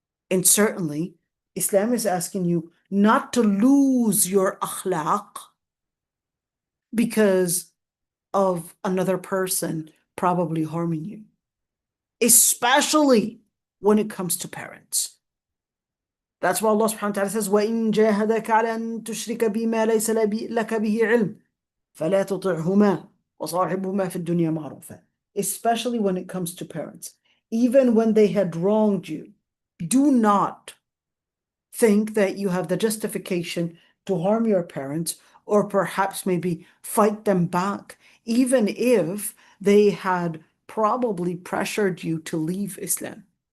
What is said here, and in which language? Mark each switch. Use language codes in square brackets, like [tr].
[en] And certainly, Islam is asking you not to lose your akhlaq because of another person probably harming you, especially when it comes to parents. [ar] That's why Allah subhanahu wa ta'ala says, وَإِن جَاهَدَكَ عَلَى أَن تُشْرِكَ بِمَا لَيْسَ لَكَ بِهِ عِلْمٍ فَلَا تُطِعْهُمَا وَصَاحِبْهُمَا فِي الدُّنْيَا مَعْرُوفًا. [en] Especially when it comes to parents. Even when they had wronged you, do not think that you have the justification to harm your parents, or perhaps maybe fight them back, even if they had probably pressured you to leave Islam.